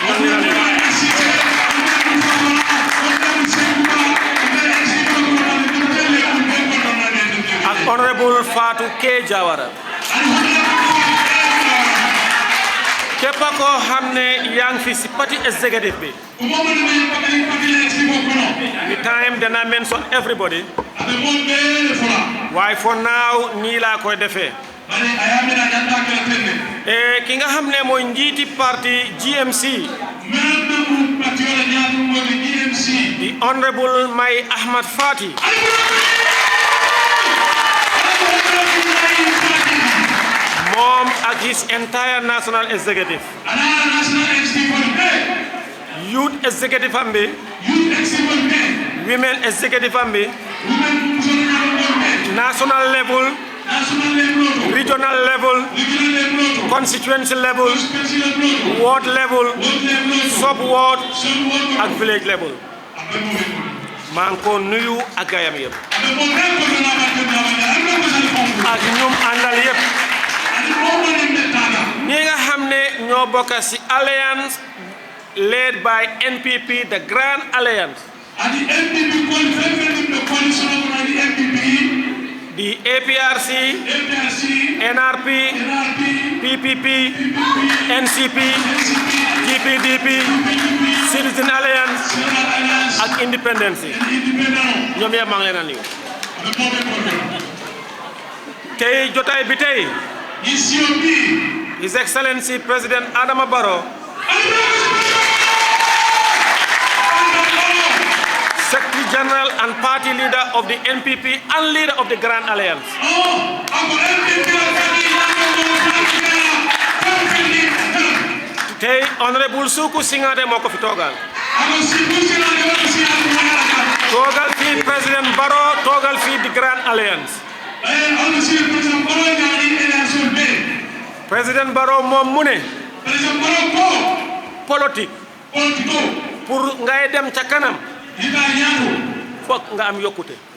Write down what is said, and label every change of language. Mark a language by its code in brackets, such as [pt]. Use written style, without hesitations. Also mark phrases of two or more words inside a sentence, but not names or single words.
[wo] ak Honorable Fatou K Jawara képp koo xam ne yaa ngi fi si parti executive bi [en] the time [wo] dana mention everybody waaye [en] for now [wo] nii laa koy defee ki nga xam ne mooy njiiti parti GMC the Honorable Mai Ahmed Fati moom ak [en] his entire national executive youth executive [wo] am bi [en] women executive [wo] am bi [en] national level regional level constituency level ward level sub ward [wo] ak [en] village level [wo] maa ngi ko nuyu ak gayam yëpp ak ñum àndal yëpp ñi nga xam ne ñoo bokk ci [en] alliance led by NPP the Grand Alliance [wo] the APRC NRP PPP NCP GPDP Citizen Alliance ak Independence ñoom yëpp maa ngi leen a nuyu tey jotaay bi tey [en] His Excellency [wo] President Adama Barrow [en] Secretary General and Party Leader of the NPP and Leader of the Grand Alliance [wo] tey Honorable Suku Singate moo ko fi toogal fii President Barrow toogal fii the Grand Alliance President Barrow moom mu ne politique pour ngay dem ca kanam foog nga am yokkute